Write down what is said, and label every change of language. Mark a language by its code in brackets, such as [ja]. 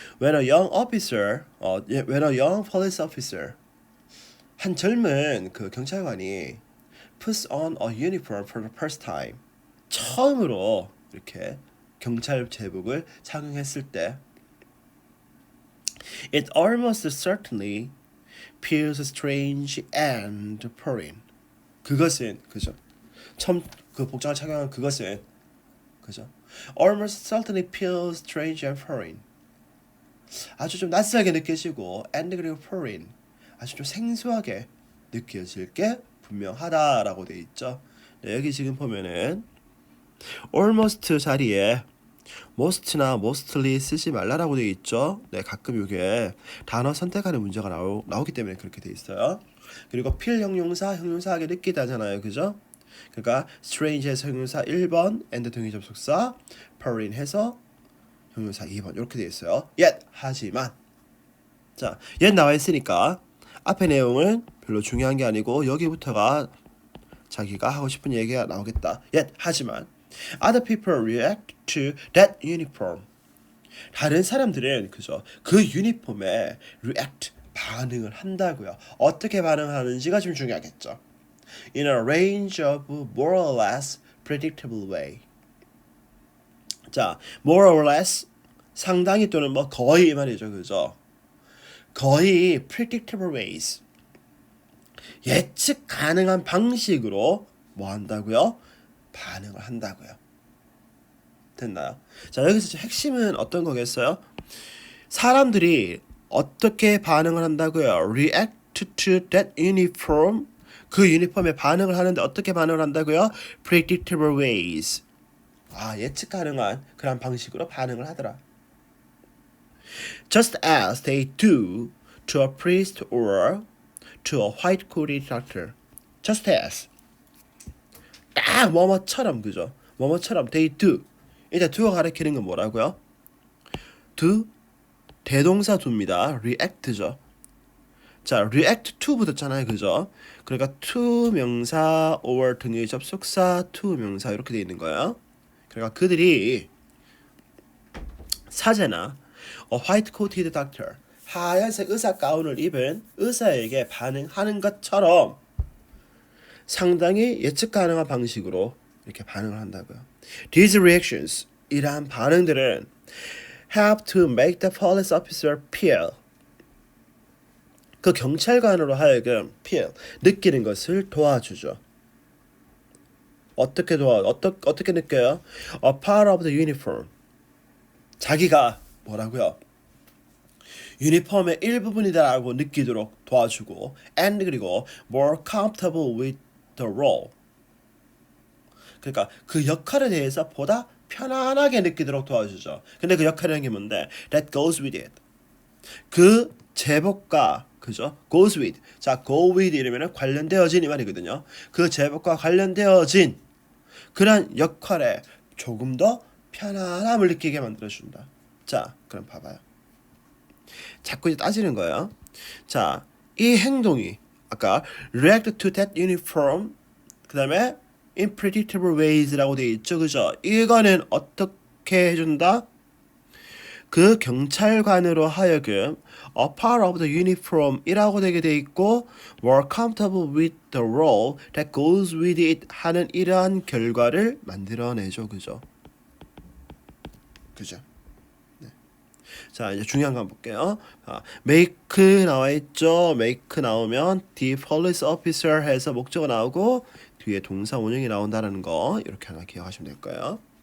[en] When a young officer, when a young police officer, [ko] 한 젊은 그 경찰관이 [en] puts on a uniform for the first time, [ko] 처음으로 이렇게 경찰 제복을 착용했을 때, [en] it almost certainly feels strange and foreign. [ko] 그것은 그죠? 처음 그 복장을 착용한 그것은 그죠? [en] Almost certainly feels strange and foreign. [ko] 아주 좀 낯설게 느껴지고 and 그리고 foreign. 아주 좀 생소하게 느껴질 게 분명하다라고 돼 있죠. 네, 여기 지금 보면은 almost 자리에 most나 mostly 쓰지 말라라고 돼 있죠. 네, 가끔 이게 단어 선택하는 문제가 나오기 때문에 그렇게 돼 있어요. 그리고 필 형용사하게 느끼다잖아요, 그죠? 그러니까 strange해서 형용사 1번, and 동의 접속사, foreign 해서 형용사 2번 이렇게 돼 있어요. yet 하지만 자, yet 나와 있으니까 앞에 내용은 별로 중요한 게 아니고 여기부터가 자기가 하고 싶은 얘기가 나오겠다. [en] yet [ko] 하지만 [en] other people react to that uniform. [ko] 다른 사람들은 그죠? 그 유니폼에 react 반응을 한다고요. 어떻게 반응하는지가 좀 중요하겠죠. [en] In a range of more or less predictable way. [ko] 자, more or less 상당히 또는 뭐 거의 말이죠, 그죠? 거의 predictable ways. 예측 가능한 방식으로 뭐 한다고요? 반응을 한다고요. 됐나요? 자, 여기서 핵심은 어떤 거겠어요? 사람들이 어떻게 반응을 한다고요? [en] React to that uniform. [ko] 그 유니폼에 반응을 하는데 어떻게 반응을 한다고요? [en] Predictable ways. [ko] 예측 가능한 그런 방식으로 반응을 하더라. [en] Just as they do to a priest or to a white-coated doctor. Just as. [ko] 딱 뭐뭐처럼 그죠? 뭐뭐처럼 they do. 일단 do가 가리키는 건 뭐라고요? do 대동사 do입니다. react죠. 자, react to 붙었잖아요, 그죠? 그러니까 to 명사 or 등의 접속사 to 명사 이렇게 돼 있는 거예요. 그러니까 그들이 사제나 [en] a white-coated doctor [ko] 하얀색 의사 가운을 입은 의사에게 반응하는 것처럼 상당히 예측 가능한 방식으로 이렇게 반응을 한다고요. [en] These reactions, [ko] 이러한 반응들은 [en] help to make the police officer feel, [ko] 그 경찰관으로 하여금 [en] feel, [ko] 느끼는 것을 도와주죠. 어떻게 느껴요? [en] A part of the uniform. [ko] 자기가 뭐라고요? 유니폼의 일부분이다라고 느끼도록 도와주고 and 그리고 [en] more comfortable with the role. [ko] 그러니까 그 역할에 대해서 보다 편안하게 느끼도록 도와주죠. 근데 그 역할이라는 게 뭔데? [en] That goes with it. [ko] 그 제복과 그죠? [en] goes with. [ko] 자, go with 이러면은 관련되어진 이 말이거든요. 그 제복과 관련되어진 그런 역할에 조금 더 편안함을 느끼게 만들어준다. 자, 그럼 봐봐요. 자꾸 이제 따지는 거예요. 자, 이 행동이 아까 [en] react to that uniform [ko] 그 다음에 [en] in predictable ways [ko] 라고 되어 있죠, 그죠? 이거는 어떻게 해준다? 그 경찰관으로 하여금 [en] a part of the uniform [ko] 이라고 되게 돼 있고 [en] more comfortable with the role that goes with it [ko] 하는 이러한 결과를 만들어내죠, 그죠? 그죠? 네. 자, 이제 중요한 거 한번 볼게요. make 나와 있죠. make 나오면 [en] the police officer [ko] 해서 목적어 나오고 뒤에 동사 원형이 나온다는 거 이렇게 하나 기억하시면 될 거예요.